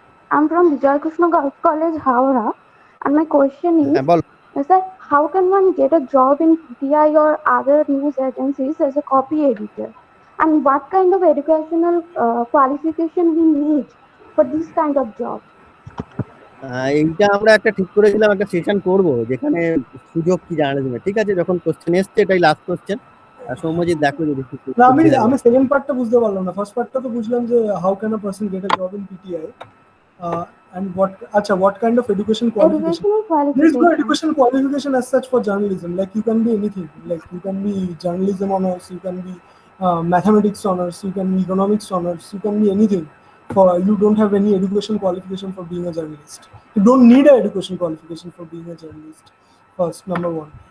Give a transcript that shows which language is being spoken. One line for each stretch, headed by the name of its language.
English: I'm from Vijay Krishna Girls College, Howrah, and my question is, sir, how can one get a job in PTI or other news agencies as a copy editor, and what kind of educational qualification we need for this kind of job?
Bangla: এইটা আমরা একটা ঠিক করেছিলাম, একটা session করব যেখানে সুযোগ কি জার্নালিজমে। ঠিক আছে, যখন কোশ্চেন এসছে, এটাই লাস্ট কোশ্চেন। সৌম্যজিৎ দেখো যদি আমি সেকেন্ড পার্টটা বুঝতে পারলাম না। ফার্স্ট পার্টটা তো বুঝলাম যে
English: How can a person get a job in PTI, and what kind of education qualification? There is no education qualification as such for journalism. Like you can be anything. Like you can be journalism honors, you can be mathematics honors, you can be economics honors, you can be anything. You don't have any education qualification for being a journalist. You don't need an education qualification for being a journalist. First, number one.